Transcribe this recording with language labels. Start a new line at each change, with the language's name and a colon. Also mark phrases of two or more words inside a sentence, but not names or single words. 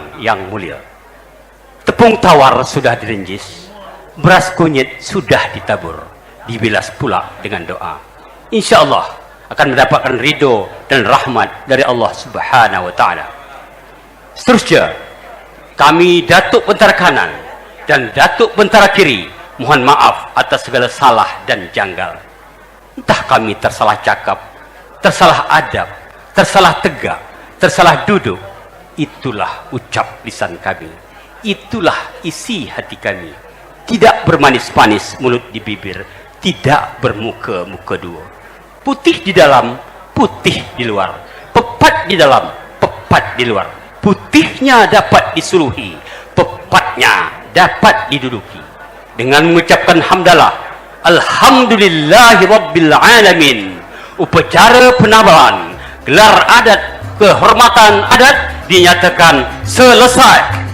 Indonesian: yang mulia, tepung tawar sudah direnjis, beras kunyit sudah ditabur, dibilas pula dengan doa.
Arabic: Insya Allah
Indonesian: akan mendapatkan ridho dan rahmat dari Allah
Arabic: Subhanahu wa Ta'ala.
Indonesian: Seterusnya, kami Datuk Bentara Kanan dan Datuk Bentara Kiri mohon maaf atas segala salah dan janggal. Entah kami tersalah cakap, tersalah adab, tersalah tegak, tersalah duduk. Itulah ucap lisan kami, itulah isi hati kami. Tidak bermanis-manis mulut di bibir, tidak bermuka-muka dua. Putih di dalam, putih di luar, pepat di dalam, pepat di luar. Putihnya dapat disuluhi, pepatnya dapat diduduki. Dengan mengucapkan hamdalah,
Arabic: alhamdulillahi rabbil alamin,
Indonesian: upacara penabalan gelar adat kehormatan adat dinyatakan selesai.